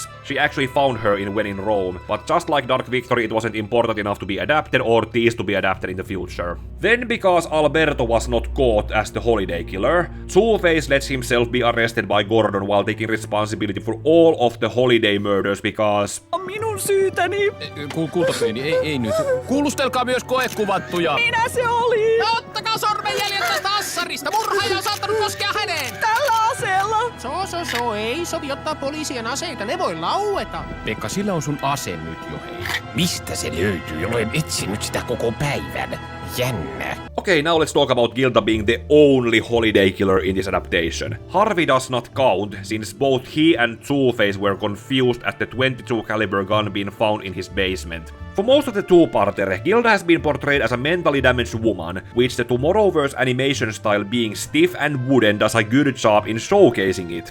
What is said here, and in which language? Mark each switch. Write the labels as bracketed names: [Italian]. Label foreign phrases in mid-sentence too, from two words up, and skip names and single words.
[English] She actually found her in When in Rome, but just like Dark Victory, it wasn't important enough to be adapted or teased to be adapted in the future. Then, because Alberto was not caught as the holiday killer, Two-Face lets himself be arrested by Gordon while taking responsibility for all of the holiday murders because... [Finnish] Minun syytäni. Kultapeini, ei nyt. Kuulustelkaa myös koekuvattuja. Minä se oli. Ja ottakaa sormenjäljet tästä assarista. Murhaaja on saattanut koskea häneen. Tällä aseella. Ei sovi ottaa poliisien aseita, ne voi laueta. Pekka, sillä on sun ase nyt jo, hei. Mistä se löytyy? Olen etsinyt sitä koko päivän. Jännä. [English] Okay, now let's talk about Gilda being the only holiday killer in this adaptation. Harvey does not count, since both he and Two-Face were confused at the .22 caliber gun being found in his basement. For most of the two-parter, Gilda has been portrayed as a mentally damaged woman, which the Tomorrowverse animation style being stiff and wooden does a good job in showcasing it.